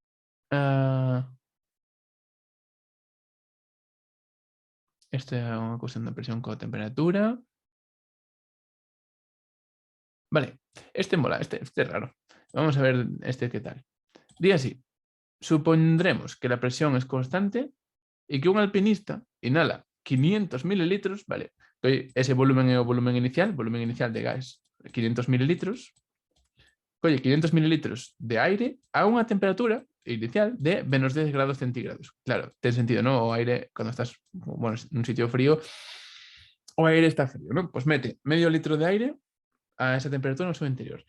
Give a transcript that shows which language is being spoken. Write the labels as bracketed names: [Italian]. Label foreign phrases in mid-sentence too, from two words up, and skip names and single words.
[Galician] Esta é unha cuestión da presión coa temperatura. Vale, este mola, este é raro. Vamos a ver este que tal. Di así, [Spanish] supondremos que la presión es constante y que un alpinista inhala 500 mililitros, [Galician] vale, ese volumen é o volumen inicial de gas, 500 mililitros, colle 500 mililitros de aire a unha temperatura inicial de menos 10 grados centígrados. Claro, ten sentido, ¿no? O aire, cando estás, bueno, nun sitio frío, o aire está frío, ¿no? Pues mete medio litro de aire a esa temperatura no seu interior.